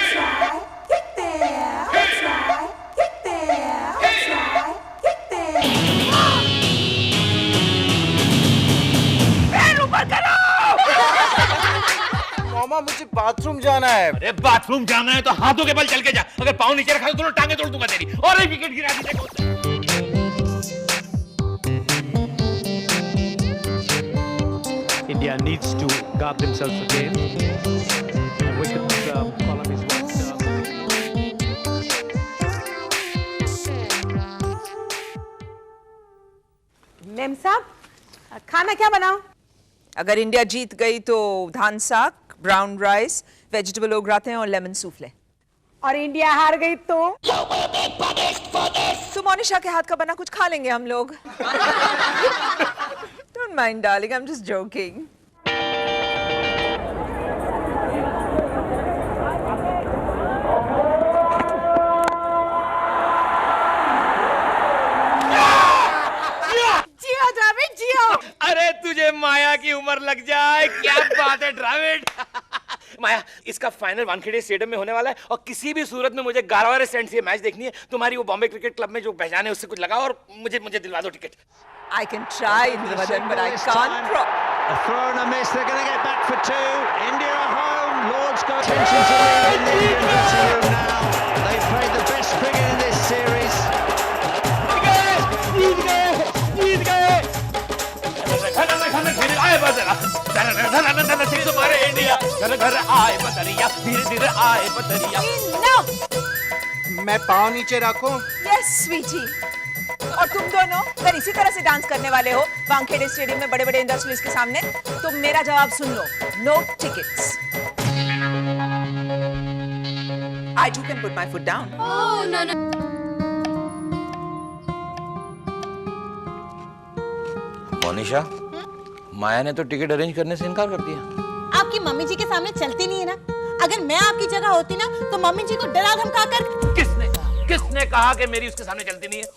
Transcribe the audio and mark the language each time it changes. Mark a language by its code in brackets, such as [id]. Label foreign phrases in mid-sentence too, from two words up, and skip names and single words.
[hi] मामा मुझे बाथरूम जाना है। अरे बाथरूम जाना है तो हाथों के बल चल के जा। अगर पाँव नीचे रखा तो दोनों टांगे तोड़ दूंगा तेरी। और एक विकेट गिरा दी। [en] India needs to guard themselves again. Wicket column is what. [hi] मेम साहब, खाना क्या बनाऊं? अगर इंडिया जीत गई तो धान साग, [en] brown rice, vegetable au gratin [hi] हैं और [en] lemon soufflé. [hi] और इंडिया हार गई तो? तो मोनिशा के हाथ का बना कुछ खा लेंगे हम लोग। [en] Don't mind, darling. I'm just joking. [hi] जियो द्रविड जियो। अरे तुझे माया की उम्र लग जाए, क्या बात है द्रविड। माया, इसका फाइनल वानखेड़े स्टेडियम में होने वाला है और किसी भी सूरत में मुझे 11 सेंट से मैच देखनी है। तुम्हारी वो बॉम्बे क्रिकेट क्लब में जो पहचान है उससे कुछ लगाओ और मुझे दिलवा दो टिकट। [en] I can try, Indravadan, but I can't. A throw and a miss. They're going to get back for 2. India are home. Lords go attention to lead in the Indian dressing room now. They've played the best cricket in this series. [hi] जीत गए। धीरे आए बदरिया, घर आए बदरिया, धीरे आए बदरिया। मैं पाँव नीचे रखूं? [en] Yes, sweetie. [hi] और तुम दोनों अगर इसी तरह से डांस करने वाले हो वानखेड़े स्टेडियम में बड़े-बड़े इंडस्ट्रीज के सामने, तो मेरा जवाब सुन लो, [en] no tickets. I too can put my foot down. Oh no no. [hi] मोनिशा, माया ने तो टिकट अरेंज करने से इनकार कर दिया। आपकी मम्मी जी के सामने चलती नहीं है ना। अगर मैं आपकी जगह होती ना, तो मम्मी जी को डरा धमका कर। किसने कहा कि मेरी उसके सामने चलती नहीं है?